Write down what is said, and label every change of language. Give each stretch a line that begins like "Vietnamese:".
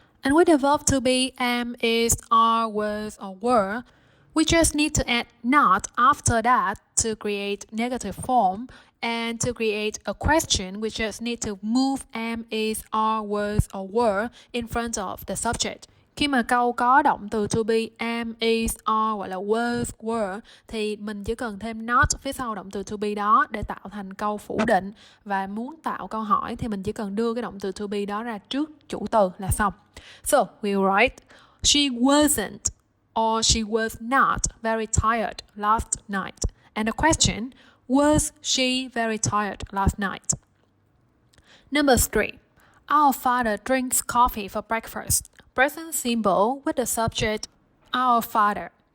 English: And with the verb to be am, is, are, was, or were, we just need to add not after that to create negative form. And to create a question, we just need to move am, is, are, was, or were in front of the subject.
Vietnamese: Khi mà câu có động từ to be am, is, are hoặc là was, were thì mình chỉ cần thêm not phía sau động từ to be đó để tạo thành câu phủ định. Và muốn tạo câu hỏi thì mình chỉ cần đưa cái động từ to be đó ra trước chủ từ là xong.
English: So we'll write she wasn't or she was not very tired last night. And the question, was she very tired last night? Number 3. Our father drinks coffee for breakfast. Present symbol with the subject our father.